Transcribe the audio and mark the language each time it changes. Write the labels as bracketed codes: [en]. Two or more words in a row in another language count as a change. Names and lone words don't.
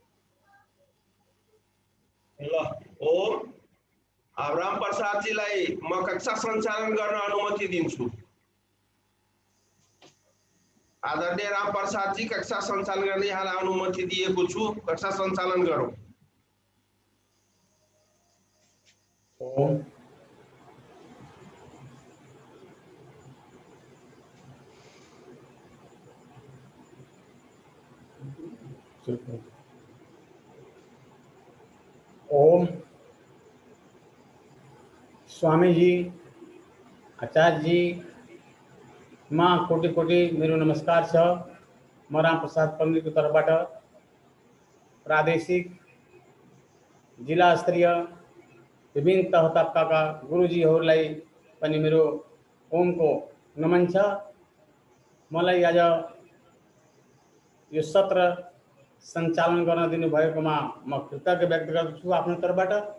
[ne] ल ओम। राम प्रसादजीलाई म कक्षा सञ्चालन गर्न अनुमति दिन्छु। आदरणीय राम प्रसादजी, कक्षा सञ्चालन गर्ने यहाँलाई अनुमति दिएको छु। कक्षा सञ्चालन गरौँ। ओम। ओम। स्वामी जी, आचार्य जी, माँ कोटि कोटि मेरो नमस्कार छ। म राम प्रसाद पन्डीको तर्फबाट प्रादेशिक, जिल्ला स्तरीय विभिन्न तह तबकाका गुरुजीहरूलाई पनि मेरो ओमको नमन छ। मलाई आज यो सत्र सञ्चालन गर्न दिनुभएकोमा म कृतज्ञ व्यक्त गर्दछु आफ्नो तर्फबाट।